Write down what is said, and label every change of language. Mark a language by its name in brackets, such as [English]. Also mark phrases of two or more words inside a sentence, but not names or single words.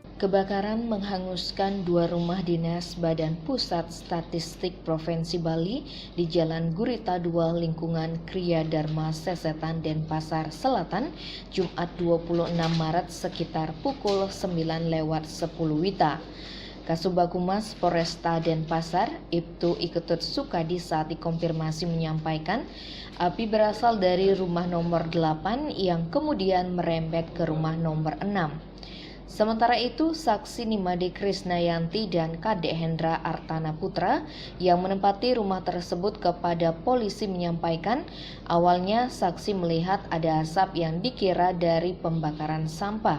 [Indonesian] Kebakaran menghanguskan dua rumah dinas Badan Pusat Statistik Provinsi Bali di Jalan Gurita 2 Lingkungan Krya Dharma Sesetan Denpasar Selatan, Jumat 26 Maret sekitar pukul 9:10 Wita. Kasubag Humas Polresta Denpasar, Iptu I Ketut Sukadi saat dikonfirmasi menyampaikan api berasal dari rumah nomor 8 yang kemudian merembet ke rumah nomor 6. Sementara itu, saksi Nimade Krisnayanti dan Kadek Hendra Artana Putra yang menempati rumah tersebut kepada polisi menyampaikan awalnya saksi melihat ada asap yang dikira dari pembakaran sampah.